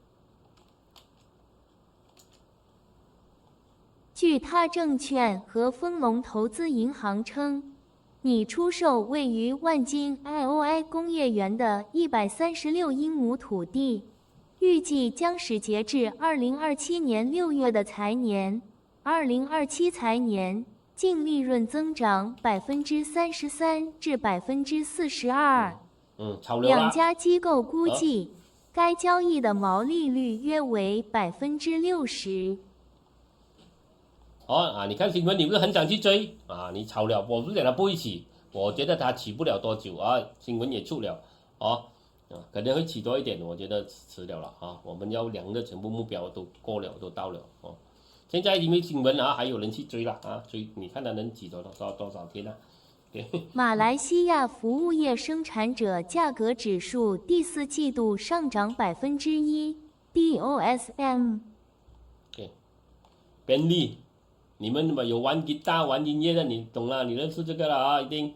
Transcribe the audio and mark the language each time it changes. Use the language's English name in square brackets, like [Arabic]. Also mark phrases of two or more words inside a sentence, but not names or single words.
[Chinese] 據他證券和豐隆投資銀行稱，擬出售位於萬金 IOI 工業園的136英畝土地，預計將使截至2027年6月的財年，2027財年。淨利潤增長33%至42%。炒了啦。两家機構估計，該交易的毛利率約為60%。你看新聞，你不是很想去追啊？你炒了，我不是講它不會起，我覺得它起不了多久啊。新聞也出了，可能會起多一點，我覺得遲了啊。我們要量的全部目標都過了，都到了哦。現在因為新聞還有人去追了啊，追你看它能起多少天啊？對。馬來西亞服務業生產者價格指數第4季度上漲1%，DOSM。對，便利。你們有玩吉他、玩音樂的，你懂了，你認識這個了啊，一定。